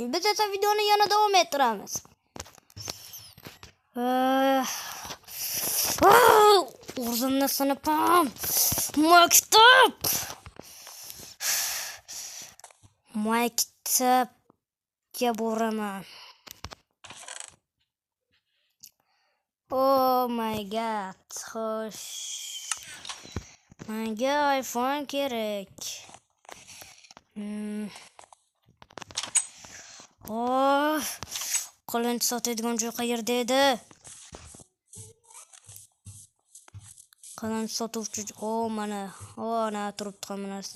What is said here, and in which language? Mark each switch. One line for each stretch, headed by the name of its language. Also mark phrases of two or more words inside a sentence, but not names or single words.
Uzbek: Biz esa videoni yana davom ettiramiz. O'zimni sinfim. Maktabga boraman.
English: Oh my god.
Uzbek: Xo'sh. Menga iPhone kerak. Qo'lini sotadigan joy qayerda edi? Qalam sotuvchi, mana, ana turibdi hamma narsa.